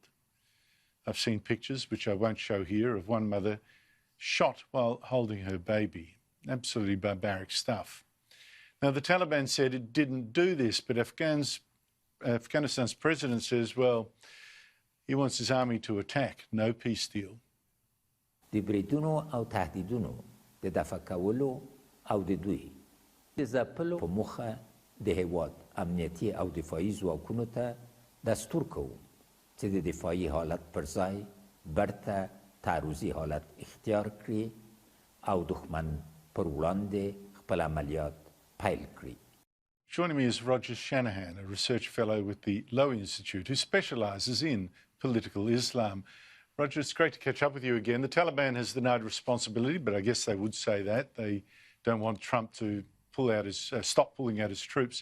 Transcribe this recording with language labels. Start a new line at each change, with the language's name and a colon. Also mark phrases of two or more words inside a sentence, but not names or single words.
English: I've seen pictures, which I won't show here, of one mother shot while holding her baby. Absolutely barbaric stuff. Now, the Taliban said it didn't do this, but Afghanistan's president says, well, he wants his army to attack. No peace deal.
Pashto: د بریدونو او تهدیدونو د دفع کولو او د دوی د ځپلو په موخه د هیواد امنیتي او دفاعي ځواکونو ته دستور کوو چې د دفاعي حالت پر ځای برته تعرضي حالت اختیار کړي او دښمن پر وړاندې خپل عملیات پیل کړي.
English: Joining me is Rodger Shanahan, a research fellow with the Lowy Institute, who specialises in political Islam. Rodger, it's great to catch up with you again. The Taliban has denied responsibility, but I guess they would say that. They don't want Trump to pull out his, stop pulling out his troops.